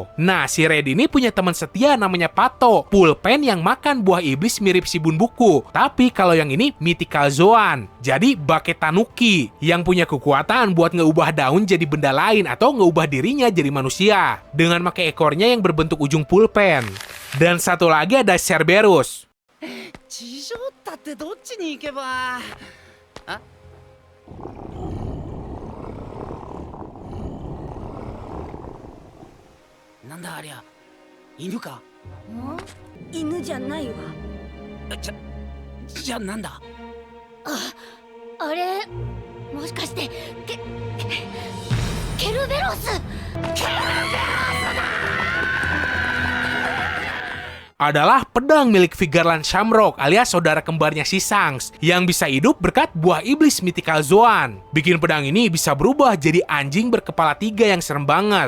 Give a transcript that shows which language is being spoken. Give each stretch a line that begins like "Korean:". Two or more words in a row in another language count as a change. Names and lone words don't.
Indonesian: Nah, si Red ini punya teman setia namanya Pato, pulpen yang makan buah iblis mirip Shibun Buku. Tapi kalau yang ini Mythical Zoan, jadi Bake Tanuki yang punya kekuatan buat ngeubah daun jadi benda lain atau ngeubah dirinya jadi manusia dengan pakai ekornya yang berbentuk ujung pulpen. Dan satu lagi ada Cerberus.
Japanese: 地上ったってどっちに行けば。あ、なんだありゃ、犬か。犬じゃないわじゃあなんだ。あれもしかしてケルベロス
Indonesian: Adalah pedang milik Vigarland Shamrock alias saudara kembarnya si Shanks yang bisa hidup berkat buah iblis Mythical Zoan. Bikin pedang ini bisa berubah jadi anjing berkepala 3 yang serem banget.